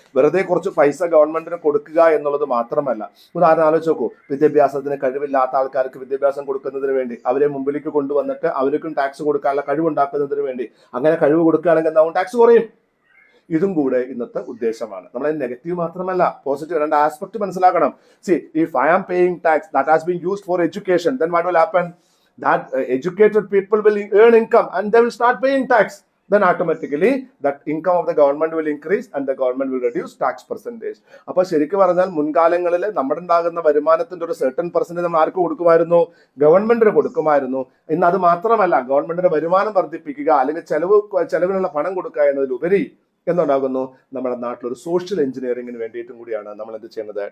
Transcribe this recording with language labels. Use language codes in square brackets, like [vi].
[ml] വെറുതെ കുറച്ച് പൈസ ഗവൺമെന്റിന് കൊടുക്കുക എന്നുള്ളത് മാത്രമല്ല. ഉദാഹരണം ആലോചിച്ച് നോക്കൂ. വിദ്യാഭ്യാസത്തിന് കഴിവില്ലാത്ത ആൾക്കാർക്ക് വിദ്യാഭ്യാസം കൊടുക്കുന്നതിന് വേണ്ടി അവരെ മുമ്പിലേക്ക് കൊണ്ടുവന്നിട്ട് അവർക്കും ടാക്സ് കൊടുക്കാനുള്ള കഴിവുണ്ടാക്കുന്നതിന് വേണ്ടി അങ്ങനെ കഴിവ് കൊടുക്കുകയാണെങ്കിൽ എന്താവും? ടാക്സ് കുറയും. ഇതും കൂടെ ഇന്നത്തെ ഉദ്ദേശമാണ്. നമ്മളെ നെഗറ്റീവ് മാത്രമല്ല, പോസിറ്റീവ് രണ്ട് ആസ്പെക്ട് മനസ്സിലാക്കണം. [en] See, if I am paying tax that has been used for education, then what will happen? That educated people will earn income and they will start paying tax. Then automatically that income of the government will increase and the government will reduce tax percentage. [ml] അപ്പോൾ ശരിക്കും പറഞ്ഞാൽ മുൻകാലങ്ങളിൽ നമ്മുടെ ഉണ്ടാകുന്ന വരുമാനത്തിന്റെ ഒരു certain percentage നമ്മൾ ആർക്ക് കൊടുക്കുമായിരുന്നു? ഗവൺമെന്റിന് കൊടുക്കുമായിരുന്നു. ഇന്ന് അത് മാത്രമല്ല, ഗവൺമെന്റിന്റെ വരുമാനം വർദ്ധിപ്പിക്കുക അല്ലെങ്കിൽ ചെലവിനുള്ള പണം കൊടുക്കുക എന്നതിലുപരി എന്നുണ്ടാകുന്നു നമ്മുടെ നാട്ടിലൊരു സോഷ്യൽ എഞ്ചിനീയറിംഗിന് വേണ്ടിയിട്ടും കൂടിയാണ് നമ്മൾ എന്ത് ചെയ്യുന്നത്?